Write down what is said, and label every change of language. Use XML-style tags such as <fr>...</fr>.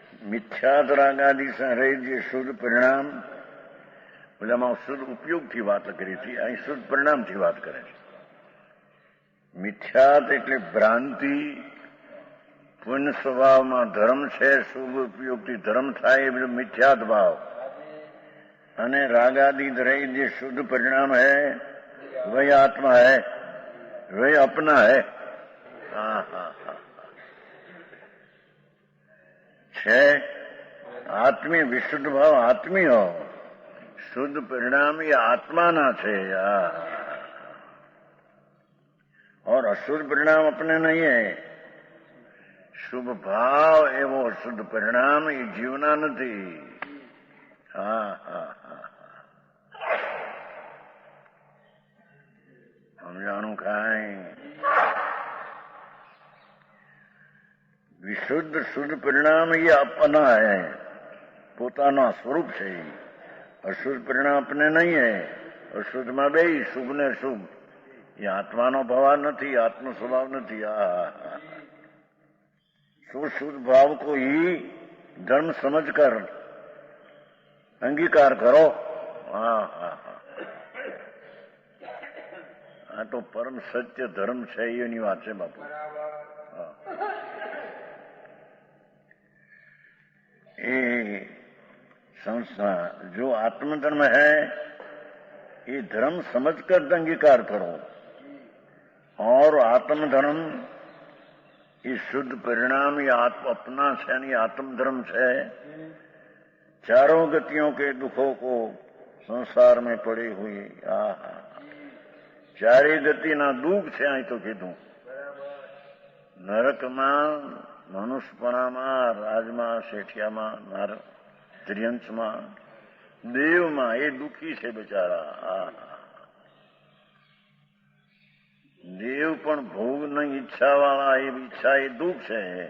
<gu>મિથ્યાત રાગાદી સંગ્રહિત જે શુદ્ધ પરિણામ, પેલામાં શુદ્ધ ઉપયોગથી વાત કરી હતી, અહીં શુદ્ધ પરિણામથી વાત કરે છે. મિથ્યાત એટલે ભ્રાંતિ, પુણ્ય સ્વભાવમાં ધર્મ છે, શુભ ઉપયોગથી ધર્મ થાય એ બધું મિથ્યાત ભાવ. અને રાગાદી રહિત જે</gu> <hi>शुद्ध परिणाम है वही आत्मा है, वही अपना है.</hi> <gu>हाँ हाँ हाँ છે આત્મી વિશુદ્ધ ભાવ આત્મી હો, શુદ્ધ પરિણામ એ આત્માના છે.</gu> <hi>और अशुद्ध परिणाम अपने नहीं है.</hi> <gu>શુભ ભાવ એવો શુદ્ધ પરિણામ એ જીવના નથી. હા હા હા સમજાણું કાંઈ? વિશુદ્ધ શુદ્ધ પરિણામ એ</gu> <hi>अपना है,</hi> <gu>પોતાના સ્વરૂપ છે. અશુદ્ધ પરિણામ</gu> <hi>अपने</hi> <gu>નહીં है. અશુદ્ધમાં બે શુભ ને શુભ એ આત્માનો ભાવ નથી, આત્મ સ્વભાવ નથી. શુદ્ધ ભાવ</gu> <hi>को ही धर्म समझकर अंगीकार करो.</hi> <gu>હા હા હા આ તો પરમ સત્ય ધર્મ છે એની વાત છે બાપુ.</gu> <hi>ये संस्था जो आत्मधर्म है ये धर्म समझकर अंगीकार करो. और आत्मधर्म ये शुद्ध परिणाम ये अपना</hi> <gu>છે</gu> <hi>नहीं आत्मधर्म છે. चारों गतियों के दुखों को संसार में पड़ी हुई</hi> <gu>ચારે ગતિના દુઃખ છે. અહીં તો કીધું નરકમાં, મનુષ્યપણામાં, રાજમાં, શેઠિયામાં, ત્રિયંશમાં, દેવમાં એ દુઃખી છે બિચારા. દેવ પણ ભોગની ઈચ્છા વાળા, એ ઈચ્છા એ દુઃખ છે.</gu>